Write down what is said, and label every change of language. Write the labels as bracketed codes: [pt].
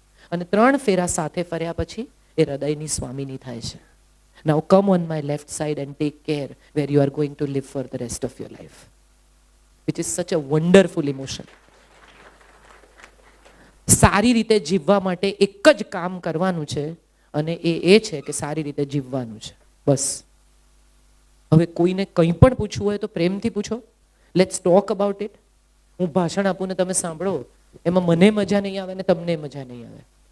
[gu] અને 3 ફેરા સાથે ફર્યા પછી એ હૃદયની સ્વામીની થાય છે. [en] Now come on my left side and take care where you are going to live for the rest of your life. Which is such a wonderful emotion. [gu] સારી રીતે જીવવા માટે એક જ કામ કરવાનું છે અને એ છે કે સારી રીતે જીવવાનું છે. બસ. હવે કોઈને કંઈ પણ પૂછવું હોય તો પ્રેમથી પૂછો. [en] Let's talk about it. [gu] હું ભાષણ આપું ને તમે સાંભળો, એમાં મને મજા નહીં આવે ને તમને મજા નહીં આવે.